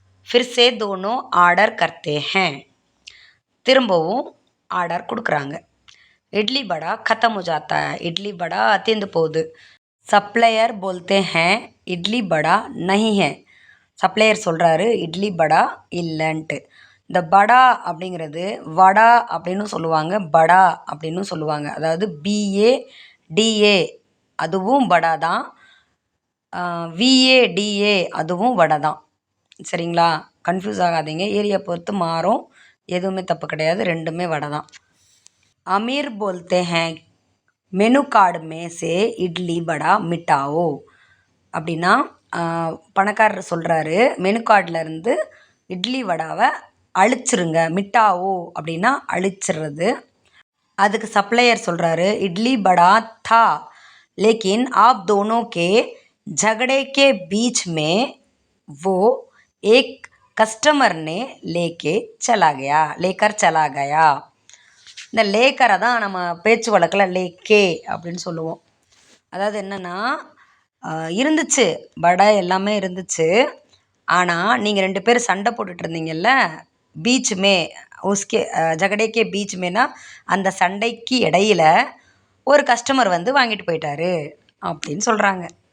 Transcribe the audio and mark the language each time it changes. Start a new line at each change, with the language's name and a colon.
Hindi: फिर से दोनों ஆர்டர் करते हैं.
Tamil: திரும்பவும் ஆர்டர் கொடுக்குறாங்க.
Hindi: இட்லி படா खत्म हो जाता है.
Tamil: இட்லி படா தீர்ந்து போகுது.
Hindi: சப்ளையர் बोलते हैं இட்லி படா नहीं है.
Tamil: சப்ளையர் சொல்கிறாரு, இட்லி படா இல்லைன்ட்டு. இந்த படா அப்படிங்கிறது வடா அப்படின்னு சொல்லுவாங்க, படா அப்படின்னு சொல்லுவாங்க. அதாவது BADA அதுவும் வடா தான், VADA அதுவும் வடை தான். சரிங்களா? கன்ஃபியூஸ் ஆகாதீங்க, ஏரியா பொறுத்து மாறும். எதுவுமே தப்பு கிடையாது, ரெண்டுமே வடை தான்.
Hindi: அமீர் போல்தே ஹேன் மெனு கார்டு மேசே இட்லி படா மிட்டாவோ.
Tamil: அப்படின்னா பணக்காரர் சொல்கிறாரு, மெனு கார்டில் இருந்து இட்லி வடாவை அழிச்சிருங்க. மிட்டாவோ அப்படின்னா அழிச்சிடுறது. அதுக்கு சப்ளையர் சொல்கிறாரு,
Hindi: இட்லி படா தா லேக்கின் आप दोनों के झगड़े के बीच में वो एक कस्टमर ने लेकर चला गया.
Tamil: இந்த லேக்கரை தான் நம்ம பேச்சு வழக்கில் லேக்கே அப்படின்னு சொல்லுவோம். அதாவது என்னென்னா, இருந்துச்சு வடை எல்லாமே இருந்துச்சு, ஆனால் நீங்கள் 2 பேர் சண்டை போட்டுட்டு இருந்தீங்கல்ல, பீச்சுமே
Hindi: उसके झगड़े के बीच में ना
Tamil: அந்த சண்டைக்கு இடையில ஒரு கஸ்டமர் வந்து வாங்கிட்டு போயிட்டாரு அப்படின்னு சொல்கிறாங்க.